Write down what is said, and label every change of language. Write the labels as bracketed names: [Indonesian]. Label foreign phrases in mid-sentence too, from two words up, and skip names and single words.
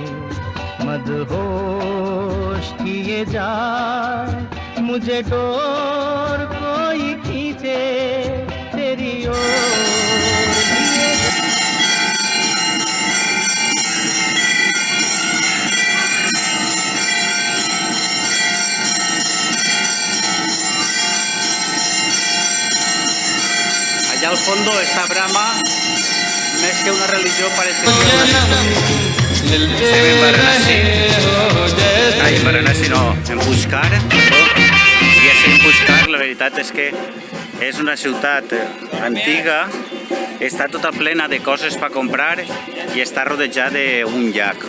[Hindi] मदहोश किए जाए मुझे डोर कोई खींचे तेरी ओर लिए [Spanish] Allá al fondo está Brahma, [Catalan] més que una religió parece que estem en Varanasi. Ai, en Varanasi no, en Pushkar. I així en Pushkar la veritat és que és una ciutat antiga, està tota plena de coses per comprar i està rodejada d'un llac.